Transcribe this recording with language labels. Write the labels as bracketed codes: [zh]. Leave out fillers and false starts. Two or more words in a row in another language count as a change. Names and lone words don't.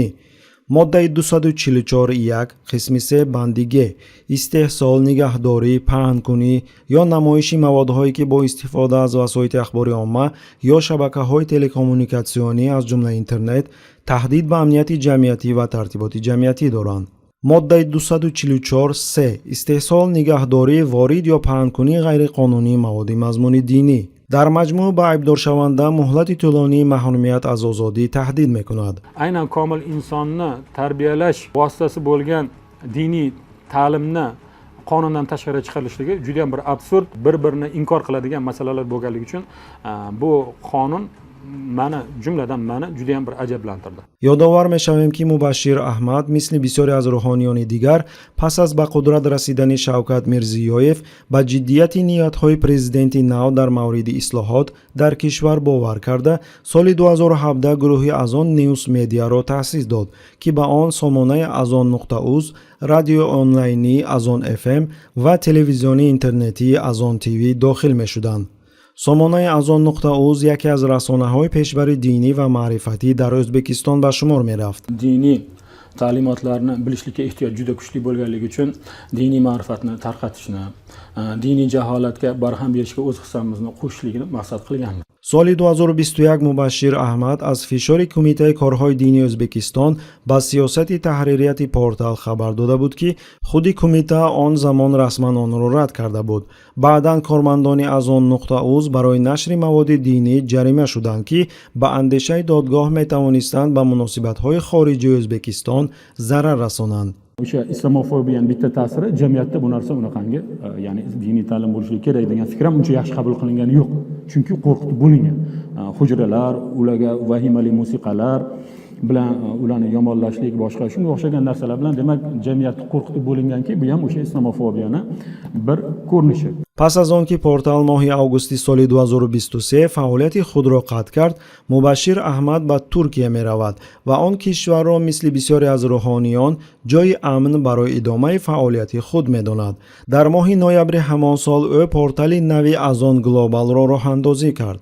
[tg] моддаи 244.1 қисми 3 банди г истеҳсол, нигаҳдорӣ, паҳнкунӣ ё намоиши маводҳое ки бо истифода аз васоити ахбори омма ё шабакаҳои телекоммуникатсионӣ аз ҷумла интернет таҳдид ба амнияти ҷамъиятӣ ва тартиботи ҷамъиятӣ доранд. моддаи 244.3 истеҳсол, нигаҳдорӣ, ворид ё паҳнкунии ғайриқонунии маводи мазмуни динӣ. дар маҷмӯъ ба айбдоршаванда муҳлати тӯлонии маҳрумият аз озодӣ таҳдид мекунад. [uz] Aynan komil insonni tarbiyalash vositasi bo'lgan diniy ta'limni qonundan tashqari chiqarishligi juda ham bir absurd, bir-birini inkor qiladigan masalalar bo'lganligi uchun bu qonun jumladan meni juda ham bir ajablantirdi. [fa] یادآور می‌شویم که مبشر احمد مثل بسیاری از روحانیان دیگر پس از به قدرت رسیدن شوکت میرزیویف به جدیت نیت‌های پرزیدنت نو در مورد اصلاحات در کشور باور کرده سال 2017 گروهی ازان نیوز مدیا را تأسیس داد که به آن سامانه ازان.uz، رادیو آنلاینی ازان FM و تلویزیونی اینترنتی ازان تیوی داخل می‌شدند. سامانه ازان.uz یکی از رسانه‌های پیشبر دینی و معرفتی در ازبکستان به شمار می‌رفت. [uz] Diniy ta'limotlarni bilishlikka ehtiyoj juda kuchli bo'lganligi uchun diniy ma'rifatni tarqatishni, diniy jaholatga barham berishga o'z hissamizni qo'shishlikni maqsad qilganmiz. [fa] سال 2021 مبشر احمد از فشار کمیته کارهای دینی ازبکستان با سیاست تحریریت پورتال خبر داده بود که خود کمیته آن زمان رسما آن را رد کرده بود. بعداً کارمندان از آن.uz برای نشر مواد دینی جریمه شدند که با اندیشه دادگاه می توانستند به مناسبت‌های خارجی ازبکستان ضرر رسانند. [uz] O'sha islamofobiyaning bitta ta'siri jamiyatda bu narsa unaqangi, ya'ni diniy ta'lim bo'lishi kerak degan fikr ham uncha yaxshi qabul qilingani yo'q. Chunki qo'rqitib bo'lingan. Hujralar, ularga vahimali musiqalar bilan ularni yomonlashlik, boshqa shunga o'xshagan narsalar bilan demak jamiyatni qo'rqitib bo'linganki, bu ham o'sha islamofobiyani bir ko'rinishi. [fa] پس از آن که پورتال ماه آگوست سال 2023 فعالیت خود را قطع کرد، مبشر احمد به ترکیه می رود و آن کشور را مثل بسیاری از روحانیان جای امن برای ادامه فعالیت خود می داند. در ماه نوامبر همان سال او پورتال نوی ازان گلوبال را راه اندازی کرد.